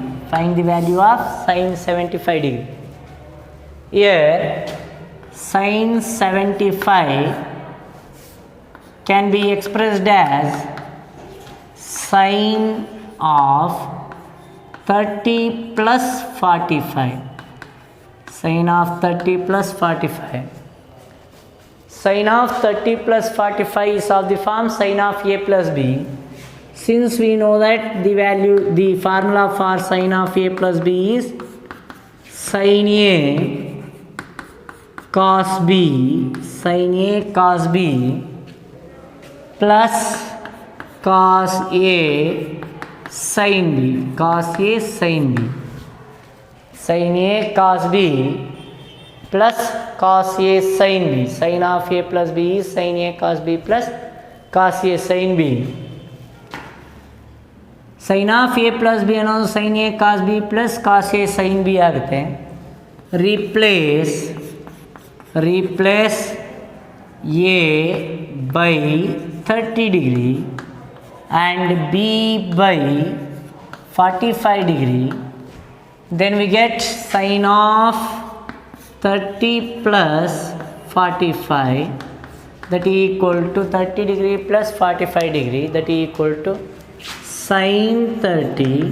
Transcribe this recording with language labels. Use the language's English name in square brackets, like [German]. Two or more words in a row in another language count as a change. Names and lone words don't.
[English] Find the value of sin 75 degree. Here sin 75 can be expressed as sine of 30 plus 45. Sine of 30 plus 45. Sine of 30 plus 45 is of the form sine of a plus b. Since we know that the formula for sine of a plus b is sin a cos b, sin a cos b plus cos a sin b, cos a sin b, sin a cos b plus cos a sin b. Sin of a plus b is sin a cos b plus cos a sin b. Sin of a plus b ಅನ್ನೋದು sin a cos b plus cos a sin b ಆಗುತ್ತೆ. Replace a by 30 degree and b by 45 degree. Then we get sin of 30 plus 45 that is equal to 30 degree plus 45 degree that is equal to sin 30